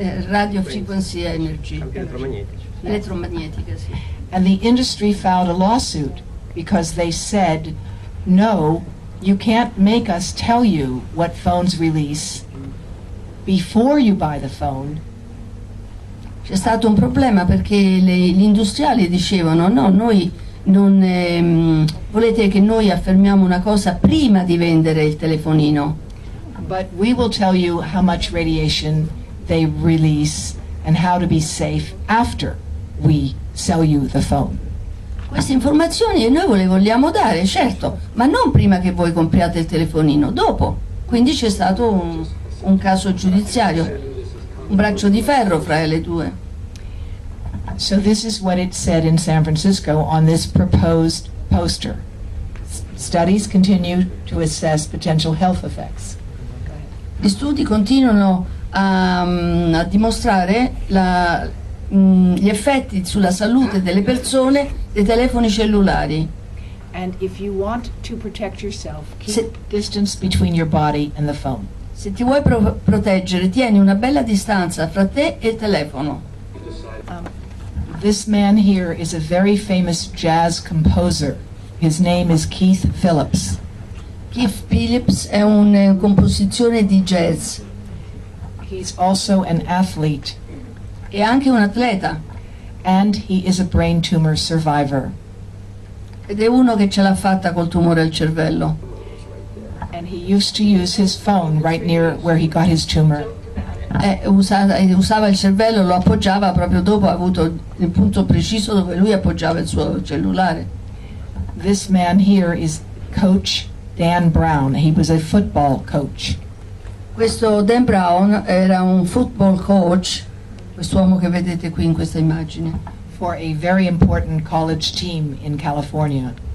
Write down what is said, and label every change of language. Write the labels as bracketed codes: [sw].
[en] Radio frequency energy. [it] Elettromagnetica, sì. [en] And the industry filed a lawsuit because they said, no, you can't make us tell you what phones release before you buy the phone. [it] C'è stato un problema perché gli industriali dicevano no, noi non volete che noi affermiamo una cosa prima di vendere il telefonino. [en] But we will tell you how much radiation they release and how to be safe after we sell you the phone. [it] Queste informazioni noi ve le vogliamo dare, certo, ma non prima che voi compriate il telefonino, dopo. Quindi c'è stato un caso giudiziario, un braccio di ferro fra le due. [en] So this is what it said in San Francisco on this proposed poster. Studies continue to assess potential health effects. [it] Gli studi continuano a dimostrare gli effetti sulla salute delle persone dei telefoni cellulari. [en] And if you want to protect yourself, keep distance between your body and the phone. [it] Se ti vuoi proteggere, tieni una bella distanza fra te e il telefono. [en] This man here is a very famous jazz composer. His name is Keith Phillips. [it] Keith Phillips è un compositore di jazz. [en] He's also an athlete. [it] È anche un atleta. [en] And he is a brain tumor survivor. [it] Ed è uno che ce l'ha fatta col tumore al cervello. [en] And he used to use his phone right near where he got his tumor. [it] Usava il cervello, lo appoggiava proprio dopo, ha avuto il punto preciso dove lui appoggiava il suo cellulare. [en] This man here is Coach Dan Brown. He was a football coach. [it] Questo Dan Brown era un football coach, quest'uomo che vedete qui in questa immagine. [en] For a very important college team in California.